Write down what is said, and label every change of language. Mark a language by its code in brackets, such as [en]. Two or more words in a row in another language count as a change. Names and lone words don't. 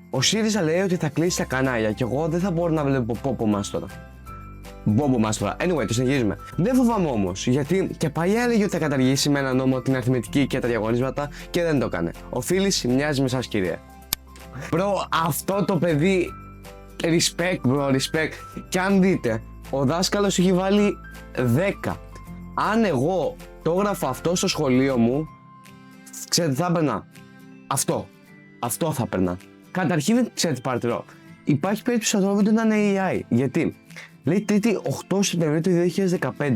[el] Ο ΣΥΡΙΖΑ λέει ότι θα κλείσει τα κανάλια και εγώ δεν θα μπορώ να βλέπω πόπο μας τώρα. Μπόμπο μας τώρα. Anyway, το συνεχίζουμε. Δεν φοβάμαι όμως, γιατί και παλιά έλεγε ότι θα καταργήσει με ένα νόμο την αριθμητική και τα διαγωνίσματα και δεν το έκανε. Ο Φίλης μοιάζει με σας, κύριε. Μπρο, αυτό το παιδί. [en] Respect, bro, respect. [el] Και αν δείτε, ο δάσκαλος έχει βάλει 10. Αν εγώ το έγραφα αυτό στο σχολείο μου, ξέρετε τι θα έπαιρνα? Αυτό θα έπαιρνα. Καταρχήν, ξέρετε παρατηρώ, υπάρχει περίπτωση αυτό το βίντεο να είναι AI. Γιατί λέει 3η 8 Σεπτεμβρίου του 2015.